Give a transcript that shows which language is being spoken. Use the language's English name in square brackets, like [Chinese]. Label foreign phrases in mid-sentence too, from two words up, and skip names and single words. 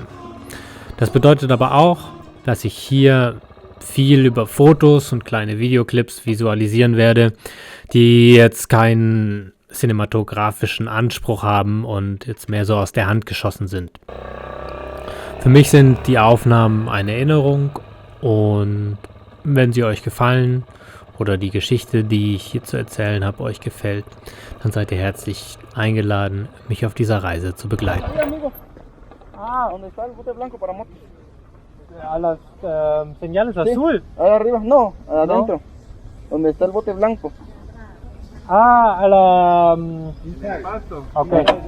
[German] Das bedeutet aber auch, dass ich hier viel über Fotos und kleine Videoclips visualisieren werde, die jetzt keinen cinematografischen Anspruch haben und jetzt mehr so aus der Hand geschossen sind. Für mich sind die Aufnahmen eine Erinnerung und wenn sie euch gefallen oder die Geschichte, die ich hier zu erzählen habe, euch gefällt, dann seid ihr herzlich eingeladen, mich auf dieser Reise zu begleiten. [Spanish] ¿Dónde está el bote blanco para motos? A las señales azul. Ahí arriba, no, adentro. Donde está el bote blanco. Ah, a la... Okay.